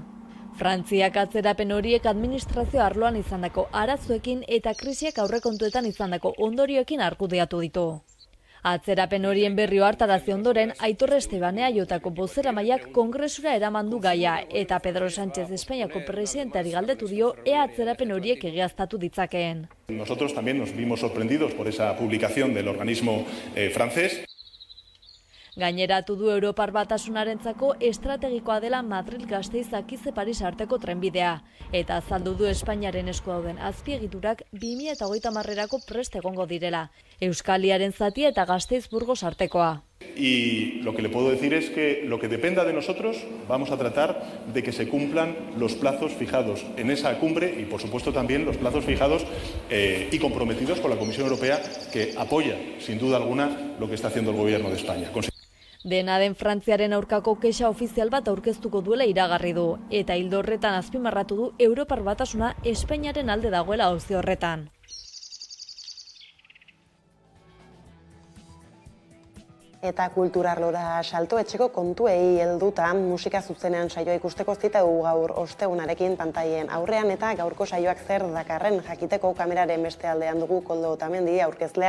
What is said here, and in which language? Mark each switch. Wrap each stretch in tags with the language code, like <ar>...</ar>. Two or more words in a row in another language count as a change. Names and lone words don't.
<eu>Frantziak atzerapen horiek administrazio arloan izandako arazoekin eta krisiak aurrekontuetan izandako ondorioekin argudiatu ditu. Atzerapen horien berri hartarazi ondoren, Aitor Estebane Aiotako bozeramaileak Kongresura eraman du gaia eta Pedro Sánchez Espainiako presidenteari galdetu dio ea atzerapen horiek egiaztatu ditzakeen.</eu> <es>Nosotros también nos vimos sorprendidos por esa publicación del organismo francés.</es> <eu>Gaineratu du Europar Batasunarentzako estrategikoa dela Madrid-Gasteiz-Akize Paris arteko trenbidea, eta azaldu du Espainiaren esku dauden azpiegiturak 2030erako prest egongo direla, Euskaliaren zatia eta Gasteiz-Burgos artekoa.</eu> <es>Y lo que le puedo decir es que lo que dependa de nosotros vamos a tratar de que se cumplan los plazos fijados en esa cumbre y por supuesto también los plazos fijados y comprometidos por la Comisión Europea que apoya sin duda alguna lo que está haciendo el Gobierno de España.</es> <eu>Dena den Frantziaren aurkako kexa ofizial bat aurkeztuko duela iragarri du, eta ildo horretan azpimarratu du Europar Batasuna Espainiaren alde dagoela auzi horretan. Eta kulturarlora salto etxeko kontuei helduta musika zuzenean saioa ikusteko zita dugu gaur ostegunarekin pantailen aurrean eta gaurko saioak zer dakarren jakiteko kameraren beste aldean dugu Koldo Otamendi aurkezlea.</eu>